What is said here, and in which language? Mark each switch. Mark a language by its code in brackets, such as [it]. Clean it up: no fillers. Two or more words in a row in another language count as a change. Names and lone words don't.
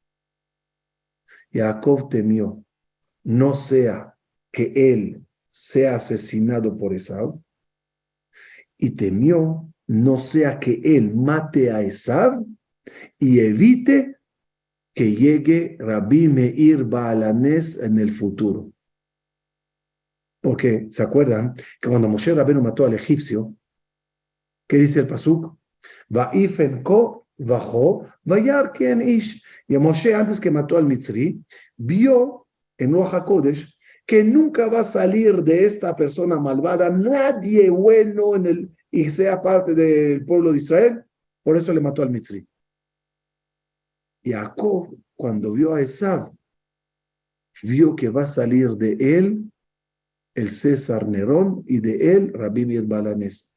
[es] Jacob temió, no sea que él sea asesinado por Esab, y temió, no sea que él mate a Esab y evite que llegue Rabbi Meir Balanes en el futuro. Porque, ¿se acuerdan que cuando Moshe Rabbeinu mató al egipcio, qué dice el pasuk? [he] ויפן כה וכה, וירא כי אין איש. [es] Y Moshe, antes que mató al Mitzri, vio en [he] רוח הקודש [es] que nunca va a salir de esta persona malvada nadie bueno y sea parte del pueblo de Israel. Por eso le mató al Mitzri. Jacob, cuando vio a Esaú, vio que va a salir de él el César Nerón y de él Rabbi Meir Balanés.